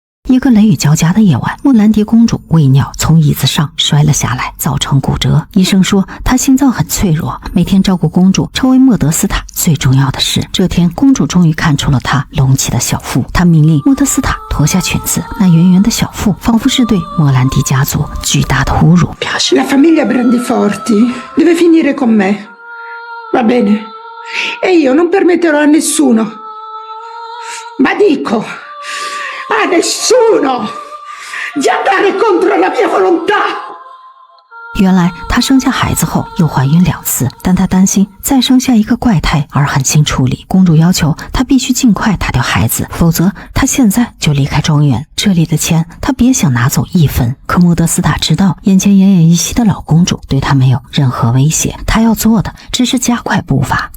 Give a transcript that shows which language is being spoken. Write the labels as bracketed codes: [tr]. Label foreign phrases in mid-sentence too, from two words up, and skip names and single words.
[zh] 一个雷雨交加的夜晚，莫兰迪公主为尿从椅子上摔了下来，造成骨折。医生说她心脏很脆弱，每天照顾公主成为莫德斯塔最重要的事。这天，公主终于看出了她隆起的小腹，她命令莫德斯塔脱下裙子，那圆圆的小腹仿佛是对莫兰迪家族巨大的侮辱。 [it] La famiglia Brandiforti deve finire con me, va bene? E io non permetterò a nessuno, ma dico a nessuno di andare contro la mia volontà。 [zh] 原来她生下孩子后又怀孕2次，但她担心再生下一个怪胎而狠心处理。公主要求她必须尽快打掉孩子，否则她现在就离开庄园，这里的钱她别想拿走1分。可莫德斯塔知道眼前奄奄一息的老公主对她没有任何威胁，她要做的只是加快步伐。